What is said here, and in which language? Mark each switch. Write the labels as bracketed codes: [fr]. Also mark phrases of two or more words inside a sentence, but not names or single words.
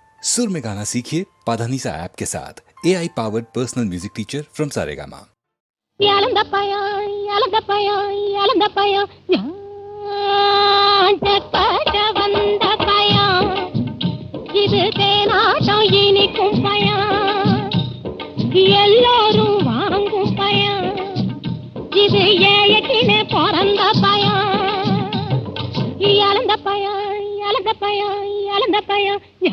[hi] सुर में गाना सीखिए पाधानीसा ऐप के साथ [en] AI powered personal music teacher from Saregama. [ta] இது தேனாட்டம் இனிக்கும் பயம், எல்லோரும் வாங்கும் பயம், இது ஏழைக்கினே பிறந்த பயம், இழந்த பயம், இழந்த பயம், இழந்த பயம்,